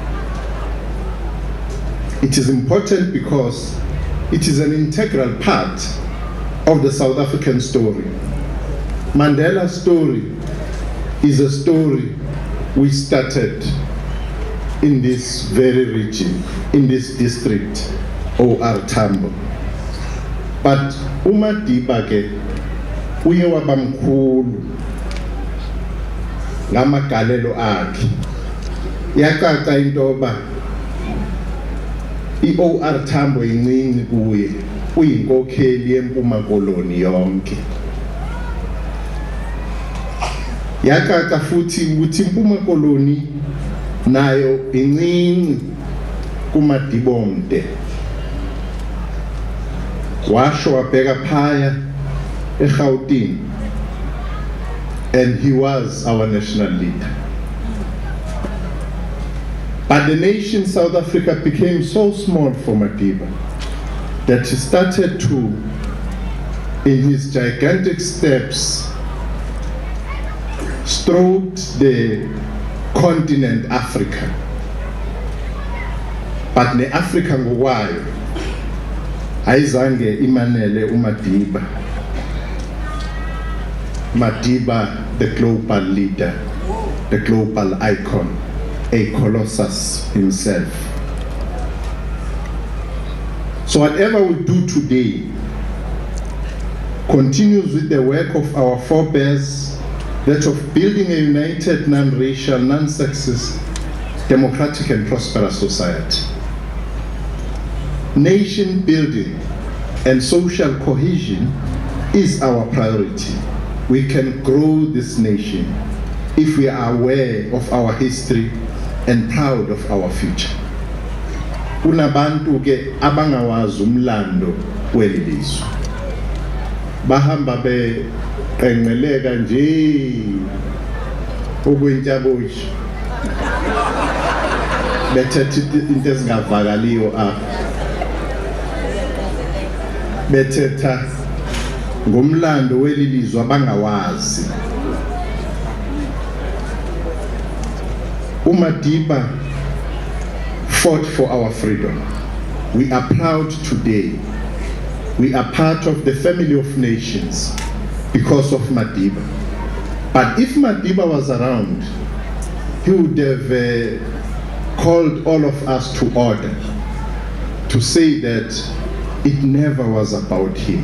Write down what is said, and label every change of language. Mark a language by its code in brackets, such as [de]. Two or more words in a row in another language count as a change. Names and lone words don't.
[en] It is important because it is an integral part of the South African story. Mandela's story is a story we started in this very region, in this district, OR Tambo. [xh] But uMadiba ke uye waba mkhulu ngamagalelo akhe. Yacaca intoba i-OR Tambo incinci kuye, uyinkokheli yempuma koloni yonke. Yacaca futhi ukuthi impuma koloni nayo incinci kuMadibomde. Washo wabheka phaya eGauteng, [en] and he was our national leader. But the nation South Africa became so small for Madiba that he started to, in his gigantic steps, strode the continent Africa. [xh] But ne Africa ngokwayo ayizange imanele uMadiba. [en] Madiba, the global leader, the global icon, a colossus himself. So whatever we do today continues with the work of our forebears, that of building a united, non-racial, non-sexist, democratic and prosperous society. Nation building and social cohesion is our priority. We can grow this nation if we are aware of our history and proud of our future. [xh] Kunabantu ke abangawazi umlando welizwe. Bahamba beqenqeleka nje okwentyaboshi. Bethetha into ezingavakaliyo apha. Bethetha ngomlando welizwe abangawazi. [en] uMadiba fought for our freedom. We are proud today. We are part of the family of nations because of Madiba. But if Madiba was around, he would have called all of us to order, to say that it never was about him.